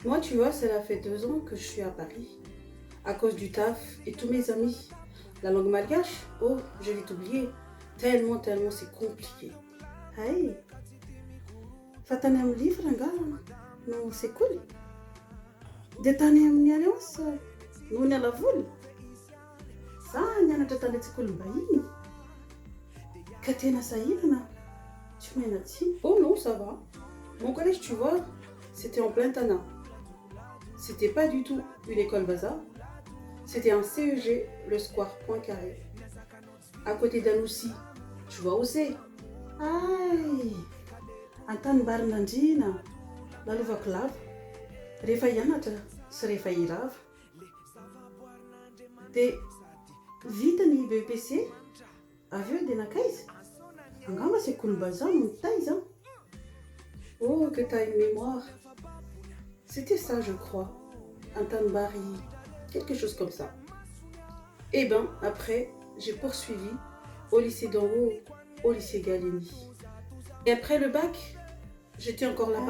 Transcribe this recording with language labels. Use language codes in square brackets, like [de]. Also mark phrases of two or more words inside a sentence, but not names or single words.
[fr] tu vois, cela fait 2 ans que je suis à Paris. À cause du taf et tous mes amis. La langue malgache, oh, j'ai vite oublié. Tellement c'est compliqué. [mg] Hey, fatany amin'ny livre angala no sekoly. Dia tany amin'ny Alliance no ny alavoly. Za nianatra tany an-tsekoly mbahiny. Ka tena sahirana. [fr] Tu m'aimes-tu? Oh non, ça va. Mon collège, tu vois, c'était en plein Tana. C'était pas du tout une école bazar. C'était un CEG, le Square Poincaré. À côté d'Anoussi, tu vois où c'est? Aïe, [mg] antany Barinandrina, lalovako lava. Rehefa hianatra sy rehefa hirava. Dia vita ny BEPC, avy eo dia nakaiza. Angamba sekolim-bazaha no nitaiza. [fr] Oh, que t'as une mémoire. C'était ça, je crois. Antanbari, quelque chose comme ça. Et ben, après, j'ai poursuivi au lycée d'en haut, au lycée Gallieni. Et après le bac, j'étais encore là-bas.